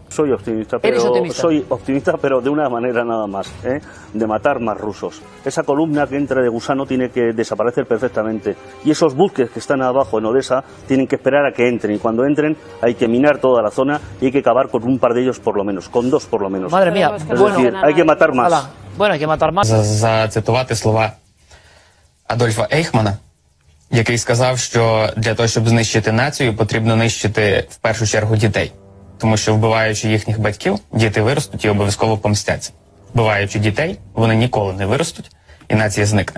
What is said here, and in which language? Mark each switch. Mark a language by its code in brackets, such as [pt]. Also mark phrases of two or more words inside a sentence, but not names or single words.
[es] Soy optimista, pero de una manera nada más, de matar más rusos. Esa columna que entra de gusano tiene que desaparecer perfectamente. Y esos buques que están abajo en Odessa tienen que esperar a que entren. Y cuando entren hay que minar toda la zona y hay que acabar con un par de ellos por lo menos, con dos por lo menos. Madre mía, es decir, hay que matar más. Bueno, hay que matar más. [uk] Зацитувати слова Адольфа Ейхмана, який сказав, що для того, щоб знищити націю, потрібно нищити в першу чергу дітей. Тому що вбиваючи їхніх батьків, діти виростуть і обов'язково помстяться. Вбиваючи дітей, вони ніколи не виростуть і нація зникне.